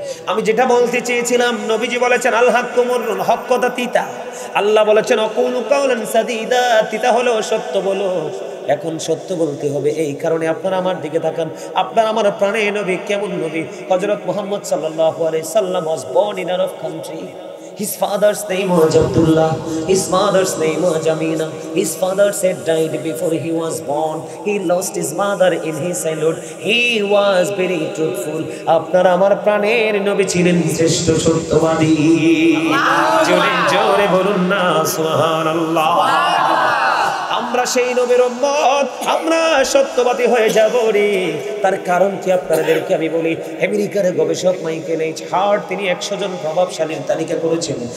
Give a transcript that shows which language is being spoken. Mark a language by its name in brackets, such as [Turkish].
[Bangla] আমি যেটা বলতে চেয়েছিলাম, নবীজি বলেছেন আল হাক্কুমুর হক কথা তিতা, আল্লাহ বলেছেন [Arabic] অকুলু কাওলান সাদীদা, [Bangla] তিতা হলো সত্য বলো। এখন সত্য বলতে হবে, এই কারণে আপনারা আমার দিকে তাকান। আপনার আমার প্রাণের নবী কেমন নবী? [English] হযরত মুহাম্মদ সাল্লাল্লাহু আলাইহি সাল্লাম was born in Arab country. His father's name was Abdullah, his mother's name was Amina. His father said died before he was born. He lost his mother in his childhood. He was very truthful. [Bangla] আপনার আমার প্রাণের নবী ছিলেন শ্রেষ্ঠ সত্যবাদী। জোরে জোরে বলুন না সুবহানাল্লাহ। আমরা সেই নবীর উম্মত, আমরা সত্যবাদী হয়ে যাব রে। তার কারণ কি আপনাদেরকে আমি বলি। আমেরিকার গবেষক মাইকেল এইচ হার্ট তিনি 100 জন প্রভাবশালীর তালিকা করেছেন।